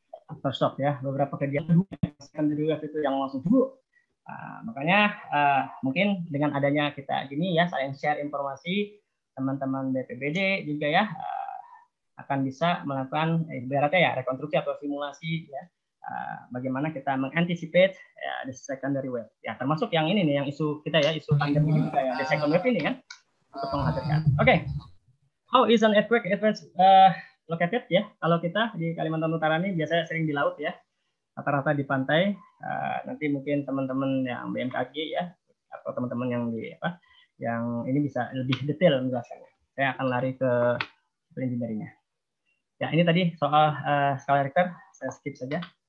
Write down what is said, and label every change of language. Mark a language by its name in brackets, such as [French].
[Indonesian] Aftershock ya, beberapa kejadian secondary wave itu yang langsung makanya mungkin dengan adanya kita gini ya, saling share informasi, teman-teman BPBD juga ya akan bisa melakukan ibaratnya ya rekonstruksi atau simulasi ya, bagaimana kita mengantisipate ya, [English] the secondary wave [Indonesian] ya, termasuk yang ini nih, yang isu kita ya, isu pandemi juga ya, [English] the second wave [Indonesian] ini kan untuk menghadirkan. Oke. [English] How is an earthquake located ya? [Indonesian] Kalau kita di Kalimantan Utara ini biasanya sering di laut ya, rata-rata di pantai. Nanti mungkin teman-teman yang BMKG ya, atau teman-teman yang yang ini bisa lebih detail menjelaskannya. Saya akan lari ke engineering-nya. Ya, ini tadi soal skala Richter, saya skip saja.